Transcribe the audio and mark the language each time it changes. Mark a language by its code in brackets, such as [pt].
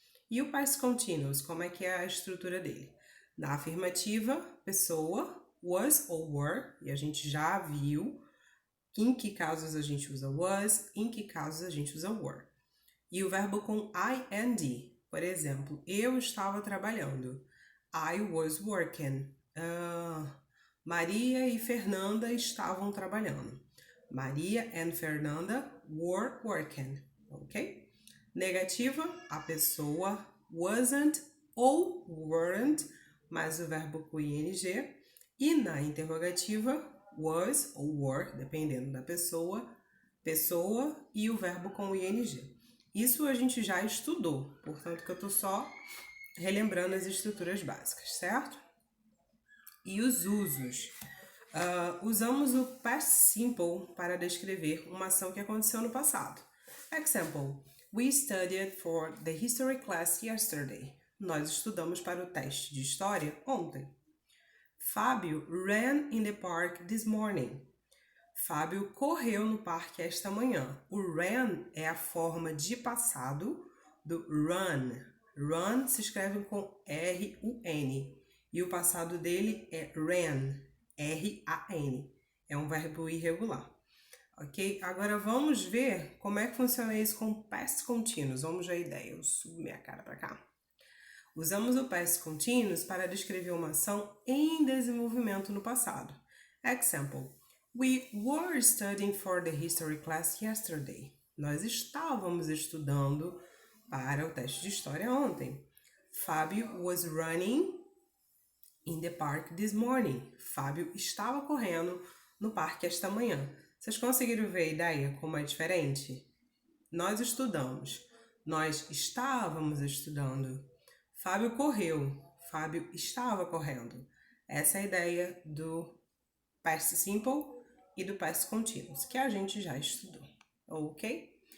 [pt] E o past continuous, como é que é a estrutura dele? Na afirmativa, pessoa, was ou were, e a gente já viu em que casos a gente usa was, em que casos a gente usa were. E o verbo com ing, por exemplo, eu estava trabalhando. [en] I was working. [pt] Maria e Fernanda estavam trabalhando. [en] Maria and Fernanda were working, ok? [pt] Negativa, a pessoa wasn't ou weren't, mais o verbo com ing. E na interrogativa, was ou were, dependendo da pessoa, pessoa e o verbo com ing. Isso a gente já estudou, portanto que eu estou só relembrando as estruturas básicas, certo? E os usos. Usamos o past simple para descrever uma ação que aconteceu no passado. [en] Example: We studied for the history class yesterday. [pt] Nós estudamos para o teste de história ontem. [en] Fábio ran in the park this morning. [pt] Fábio correu no parque esta manhã. O ran é a forma de passado do run. Run se escreve com R-U-N. E o passado dele é ran. R-A-N. É um verbo irregular. Ok? Agora vamos ver como é que funciona isso com past continuous. Vamos ver a ideia. Eu subo minha cara para cá. Usamos o past continuous para descrever uma ação em desenvolvimento no passado. [en] Example: We were studying for the history class yesterday. [pt] Nós estávamos estudando para o teste de história ontem. [en] Fábio was running in the park this morning. [pt] Fábio estava correndo no parque esta manhã. Vocês conseguiram ver a ideia como é diferente? Nós estudamos. Nós estávamos estudando. Fábio correu. Fábio estava correndo. Essa é a ideia do past simple e do past continuous, que a gente já estudou, ok?